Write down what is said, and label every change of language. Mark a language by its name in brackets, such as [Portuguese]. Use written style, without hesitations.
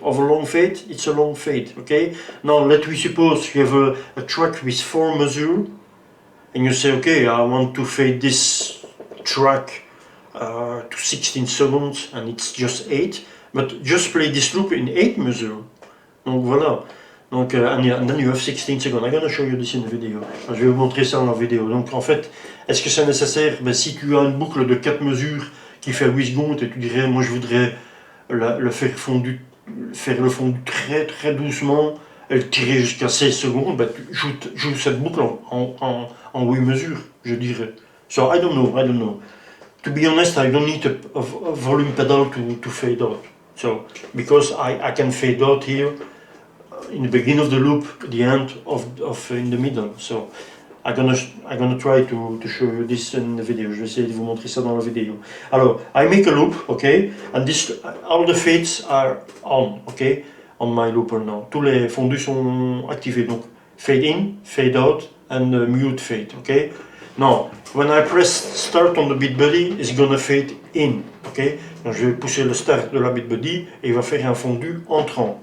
[English] Of a long fade, it's a long fade. Okay. Now let me suppose you have a track with 4 measures. and you say, okay, I want to fade this track to 16 seconds and it's just 8, but just play this loop in 8 mesures. [French] Donc voilà. [English] Donc, and then you have 16 seconds. I'm gonna show you this in the video. [French] Je vais vous montrer ça dans la vidéo. Donc en fait, est-ce que c'est nécessaire? Ben, si tu as une boucle de 4 mesures qui fait 8 secondes et tu dirais, moi je voudrais le faire le fondu très très doucement et le tirer jusqu'à 16 secondes, ben, tu joues cette boucle en 8 mesures, je dirais. [English] So I don't know. To be honest, I don't need a volume pedal to fade out. So, because I can fade out here in the beginning of the loop, the end of in the middle. So I'm gonna try to show you this in the video. [French] Je vais essayer de vous montrer ça dans la vidéo. [English] Alors, I make a loop, okay, and this all the fades are on, okay, on my looper now. [French] Tous les fondus sont activés, [English] donc fade in, fade out, and mute fade, okay. Now, when I press start on the beat buddy, it's gonna fade in, okay. [French] Donc je vais pousser le start de la beat buddy et il va faire un fondu entrant.